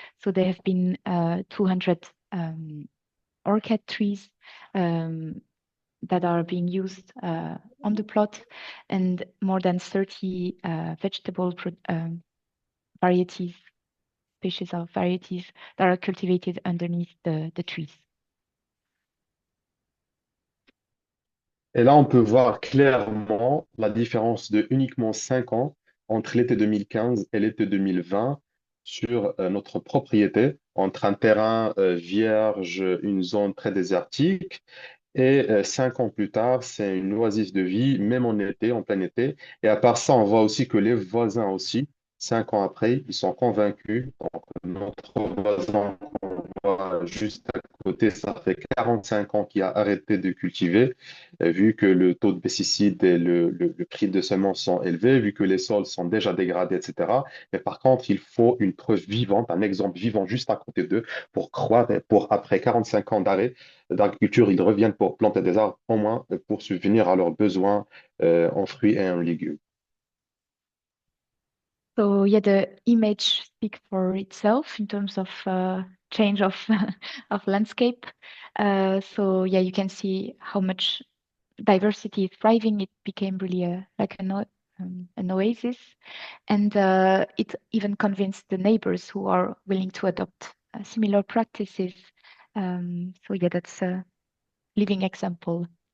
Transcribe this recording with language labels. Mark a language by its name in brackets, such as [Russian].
[English] So there have been 200 orchid trees that are being used on the plot, and more than 30 vegetable species of varieties that are cultivated underneath the trees. [French] Et là, on peut voir clairement la différence de uniquement 5 ans entre l'été 2015 et l'été 2020 sur notre propriété, entre un terrain vierge, une zone très désertique, et 5 ans plus tard, c'est une oasis de vie, même en été, en plein été. Et à part ça, on voit aussi que les voisins aussi, 5 ans après, ils sont convaincus. Donc, notre voisin qu'on voit juste à côté, ça fait 45 ans qu'il a arrêté de cultiver, vu que le taux de pesticides et le prix de semences sont élevés, vu que les sols sont déjà dégradés, etc. Mais par contre, il faut une preuve vivante, un exemple vivant juste à côté d'eux pour croire, pour après 45 ans d'arrêt d'agriculture, ils reviennent pour planter des arbres, au moins pour subvenir à leurs besoins en fruits et en légumes. [English] So the image speaks for itself in terms of change of of landscape. So you can see how much diversity is thriving. It became really an oasis, and it even convinced the neighbors who are willing to adopt similar practices. So that's a living example.